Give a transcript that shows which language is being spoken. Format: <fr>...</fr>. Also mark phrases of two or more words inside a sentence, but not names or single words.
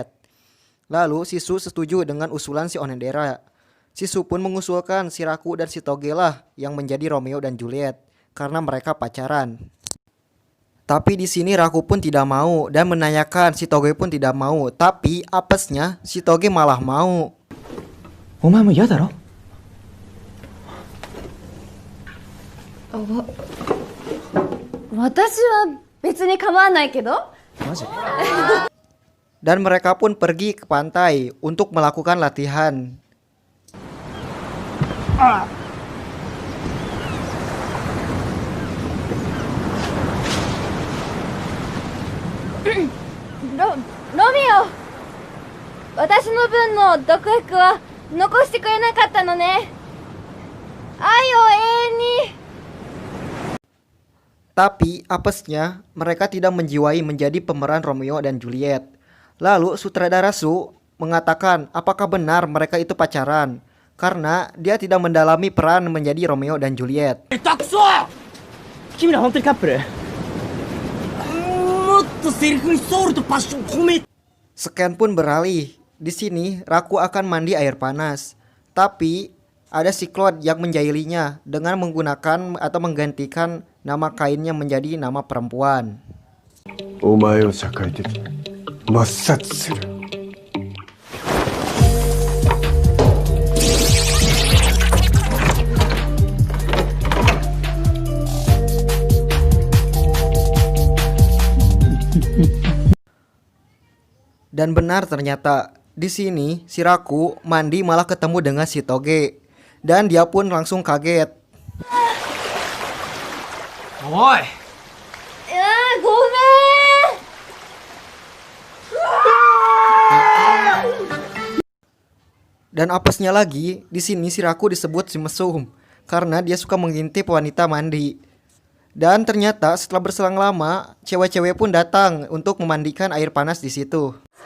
<id>Lalu, si Su setuju dengan usulan si Onodera. Si Su pun mengusulkan si Raku dan Shitoge lah yang menjadi Romeo dan Juliet karena mereka pacaran. Tapi di sini Raku pun tidak mau dan menanyakan Shitoge pun tidak mau. Tapi apesnya Shitoge malah mau.</id> <ja>お前も嫌だろ？私は別に構わないけど。</ja> <id>Dan mereka pun pergi ke pantai untuk melakukan latihan. Romeo!</id> <ja>私の分の毒薬は残してくれなかったのね。愛を永遠に。</ja> <id>Tapi apesnya mereka tidak menjiwai menjadi pemeran Romeo dan Juliet. Lalu sutradara Su mengatakan apakah benar mereka itu pacaran karena dia tidak mendalami peran menjadi Romeo dan Juliet.</id> <ja>下手くそ！君ら本当にカップル？もっとセリフにソウルとパッション込め。</ja> <id>Scan pun beralih. Di sini Raku akan mandi air panas. Tapi ada si Cloud yang menjahilinya dengan menggunakan atau menggantikan nama kainnya menjadi nama perempuan.</id> <ja>お前を社会的に抹殺する。</ja> <id>Dan benar ternyata di sini si Raku mandi malah ketemu dengan Shitoge dan dia pun langsung kaget.</id> <ja>おい！ごめん。</ja> <id>Dan apesnya lagi, di sini si Raku disebut si mesum karena dia suka mengintip wanita mandi. Dan ternyata setelah berselang lama, cewek-cewek pun datang untuk memandikan air panas di situ.</id>